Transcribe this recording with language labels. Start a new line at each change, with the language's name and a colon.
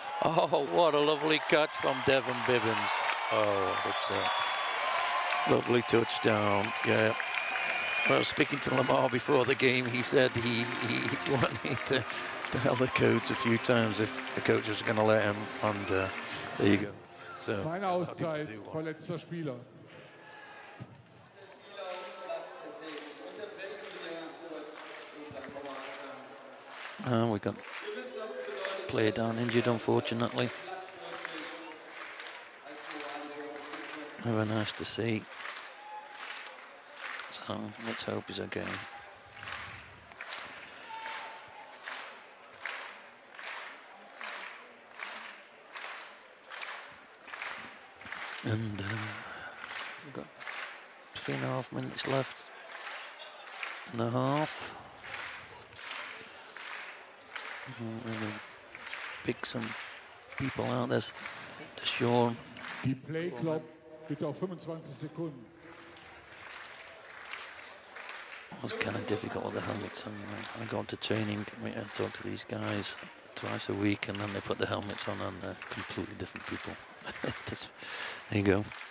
English: Oh, what a lovely catch from Devon Bibbins. Oh, that's a lovely touchdown. Yeah. Well, speaking to Lamar before the game, he said he wanted to tell the coach a few times if the coach was going to let him, and there you go. So,
German: keine Auszeit, verletzter Spieler.
English: We got player down injured, unfortunately. Never nice to see. So let's hope he's okay. And we've got 3.5 minutes left in the half. We're going to pick some people out. There's Sean.
German: Die Play Clock bitte auf 25 Sekunden.
English: It was kind of difficult with the helmets. I go to training, I talk to these guys twice a week, and then they put the helmets on and they're completely different people. Just, there you go.